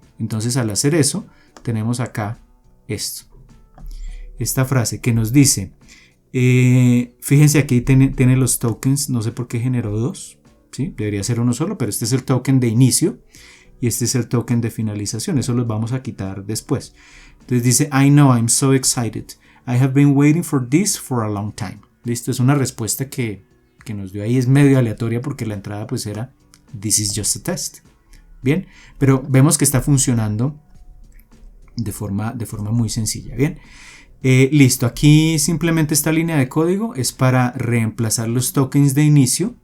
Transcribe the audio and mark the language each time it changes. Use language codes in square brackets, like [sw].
[es] Entonces al hacer eso tenemos acá esta frase que nos dice, fíjense aquí tiene los tokens, no sé por qué generó dos, ¿sí? Debería ser uno solo, pero este es el token de inicio y este es el token de finalización, eso los vamos a quitar después. Entonces dice, [en] I know, I'm so excited. I have been waiting for this for a long time. [es] Listo, es una respuesta que nos dio ahí, es medio aleatoria porque la entrada pues era [en] this is just a test. [es] Bien, pero vemos que está funcionando de forma muy sencilla. Bien, listo, aquí simplemente esta línea de código es para reemplazar los tokens de inicio.